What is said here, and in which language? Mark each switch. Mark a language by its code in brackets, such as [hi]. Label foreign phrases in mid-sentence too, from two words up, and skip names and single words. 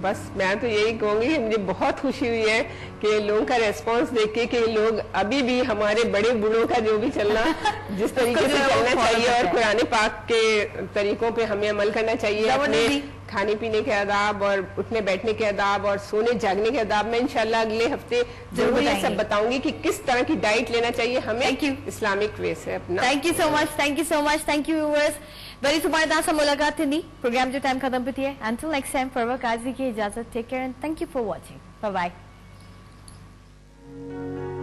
[ur] بس میں تو یہی کہوں گی کہ مجھے بہت خوشی ہوئی ہے کہ لوگوں کا ریسپانس دیکھ کے کہ لوگ ابھی بھی ہمارے بڑے بوڑھوں کا جو بھی چلنا جس طریقے سے چلنا چاہیے اور قرآن پاک کے طریقوں پہ ہمیں عمل کرنا چاہیے اپنے کھانے پینے کے آداب اور اٹھنے بیٹھنے کے آداب اور سونے جاگنے کے آداب میں ان شاء اللہ اگلے ہفتے ضرور یہ سب بتاؤں گی کہ کس طرح کی ڈائٹ لینا چاہیے ہمیں [en] Islamic way [ur] سے اپنا. [en] thank you so much thank you viewers [sd] वरी सुभाणे तव्हां सां मुलाक़ात थींदी प्रोग्राम जो टाइम ख़त्म थी थिए [en] until next time for [ur] قاضی کی اجازت [en] take care and thank you for watching bye bye.